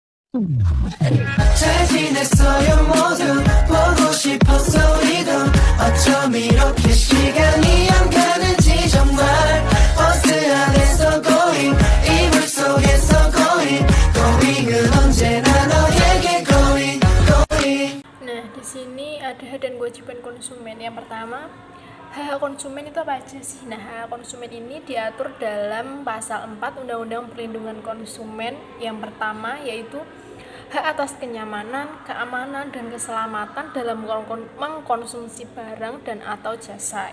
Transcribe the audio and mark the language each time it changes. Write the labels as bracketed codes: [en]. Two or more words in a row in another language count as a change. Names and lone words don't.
[ko] 잘 지냈어요 모두 보고 싶었어 우리도 어쩜 이렇게 시간이 안 가는지 정말 버스 안에서 going 이불 속에서 going은 언제나 너에게 going. [id] Nah, di sini ada hak dan kewajiban konsumen. Yang pertama, hak konsumen itu apa aja sih? Nah, hak konsumen ini diatur dalam pasal 4 Undang-Undang Perlindungan Konsumen. Yang pertama yaitu hak atas kenyamanan, keamanan, dan keselamatan dalam mengkonsumsi barang dan atau jasa.